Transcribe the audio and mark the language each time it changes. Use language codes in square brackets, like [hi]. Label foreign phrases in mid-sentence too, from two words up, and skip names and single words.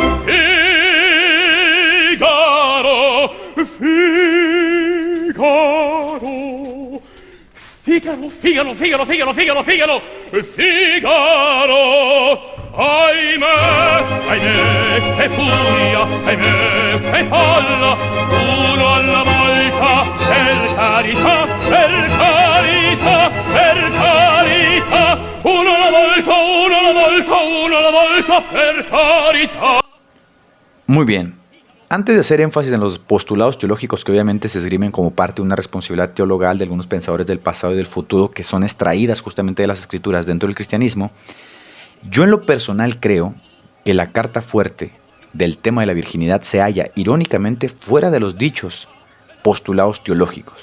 [it] Figaro, ahimè, che furia, ahimè, che folla, uno alla volta, per carità, uno alla volta, per carità. [es] Muy bien. Antes de hacer énfasis en los postulados teológicos que obviamente se esgrimen como parte de una responsabilidad teologal de algunos pensadores del pasado y del futuro que son extraídas justamente de las escrituras dentro del cristianismo, yo en lo personal creo que la carta fuerte del tema de la virginidad se halla irónicamente fuera de los dichos postulados teológicos.